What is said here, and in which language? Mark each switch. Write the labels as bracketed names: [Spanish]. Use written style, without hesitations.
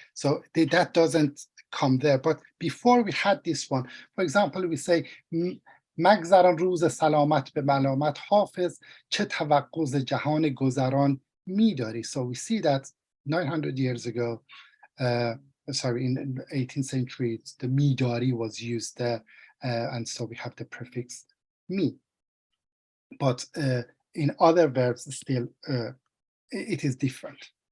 [English] So that doesn't come there. But before we had this one, for example, we say [Persian] مگذران روز سلامت به ملامت حافظ چه توقع ز جهان گذران می‌داری. [English] So we see that 900 years ago, sorry, in the 18th century, the می‌داری was used there, and so we have the prefix me. But in other verbs, still it is different.